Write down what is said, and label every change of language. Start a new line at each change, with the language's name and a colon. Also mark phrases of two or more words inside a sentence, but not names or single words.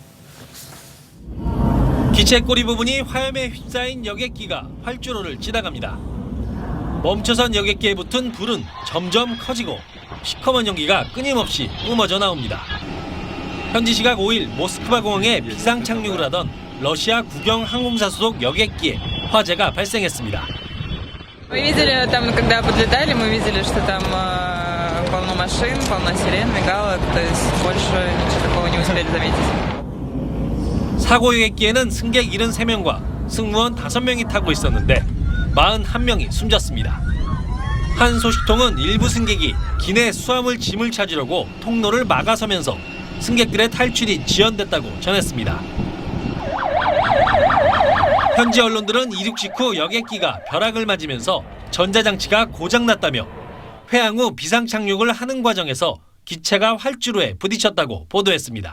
Korean: 기체 꼬리 부분이 화염에 휩싸인 여객기가 활주로를 지나갑니다. 멈춰선 여객기에 붙은 불은 점점 커지고 시커먼 연기가 끊임없이 뿜어져 나옵니다. 현지 시각 5일 모스크바 공항에 비상 착륙을 하던 러시아 국영 항공사 소속 여객기에 화재가 발생했습니다.
Russian: Мы видели там, когда подлетали, мы видели, что там полно машин, полно сирен, мигалок, то есть больше ничего такого не успели заметить.
Korean: 사고 여객기에는 승객 73명과 승무원 5명이 타고 있었는데 41명이 숨졌습니다. 한 소식통은 일부 승객이 기내 수화물 짐을 찾으려고 통로를 막아서면서 승객들의 탈출이 지연됐다고 전했습니다. 현지 언론들은 이륙 직후 여객기가 벼락을 맞으면서 전자장치가 고장났다며 회항 후 비상 착륙을 하는 과정에서 기체가 활주로에 부딪혔다고 보도했습니다.